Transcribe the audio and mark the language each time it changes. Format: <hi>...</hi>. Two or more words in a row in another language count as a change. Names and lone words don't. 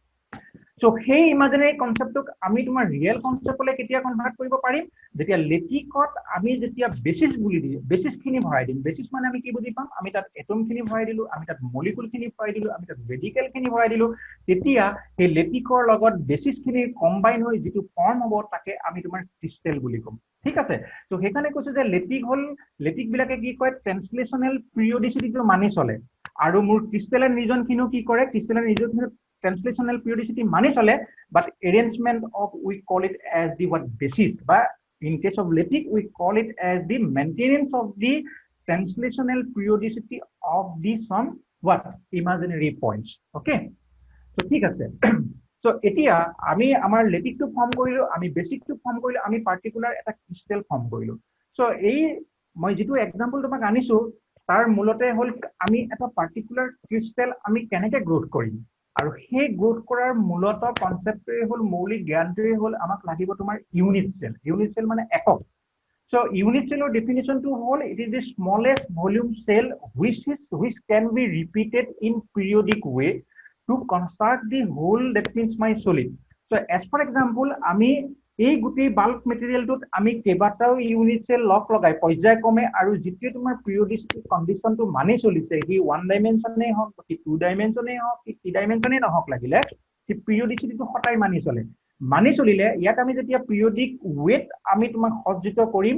<as>সো সেই</as> <en>imaginary concept</en> <as>আমি তোমাৰ</as> <en>real concept</en> <as>কেতিয়া কনভাৰ্ট কৰিব পাৰিম যেতিয়া লেটিকত আমি যেতিয়া বেসিস বুলি দিম বেসিস খিনি ভৰাই দিম বেসিস মানে আমি কি বুজি পাম আমি তাত এটম খিনি ভৰাই দিলো আমি তাত মলিকুল খিনি ভৰাই দিলো আমি তাত ৰেডিকেল খিনি ভৰাই দিলো তেতিয়া সেই লেটিকৰ লগত বেসিস খিনি কম্বাইন হৈ যেটো ফৰ্ম হ'ব তাকে আমি তোমাৰ ক্ৰিষ্টেল বুলি কম ঠিক আছে তো সেইকাৰণে কৈছো যে লেটিক বিলাকে কি কয়</as> <en>translational periodicity</en> <as>মানি চলে আৰু মোৰ ক্ৰিষ্টেলাইন ৰিজনখিনিও কি কৰে ক্ৰিষ্টেলাইন ৰিজনখিনিও</as> <en>translational periodicity</en> <as>মানি চলে</as> <en>but arrangement of we call it as the what basis but in case of leptic we call it as the maintenance of the translational periodicity of the some what imaginary points okay so</en> <as>ঠিক আছে</as> <en>so</en> <as>এতিয়া আমি আমাৰ লেটিক টু ফর্ম কৰিলো আমি বেসিক টু ফর্ম কৰিলো আমি পার্টিকুলার এটা ক্রিস্টাল ফর্ম কৰিলো so এই মই যেটো এক্সাম্পল তোমাক আনিছো তাৰ মূলতে হল আমি এটা</as> <en>particular crystal</en> <as>আমি কেনেকে গ্ৰোথ কৰিম আৰু সেই গ্ৰোথ কৰাৰ মূলত কনসেপ্টটোৱে হল মৌলিক জ্ঞানটোৱে হল আমাক লাগিব তোমাৰ</as> <en>unit cell</en> <as>মানে একক so</as> <en>unit cell definition to whole it is the smallest volume cell which can be repeated in periodic way to construct the whole that means my solid so as for example</en> <as>আমি এই গুটি</as> <en>bulk material</en> <as>আমি কেবাটাও</as> <en>unit cell</en> <as>লক লগাই পৰ্যায়ক্ৰমে আৰু যেতিয়া তোমাৰ</as> <en>periodicity condition</en> <as>মানি চলিছে হি</as> <en>one dimension</en> <as>হওক কি</as> <en>two dimension</en> <as>হওক কি</as> <en>three dimension</en> <as>নহওক লাগিলে কি পিৰিয়ডিচিটিটো সদায় মানি চলিলে ইয়াত আমি যেতিয়া</as> <en>periodic way</en> <as>আমি তোমাক সজ্জিত কৰিম</as>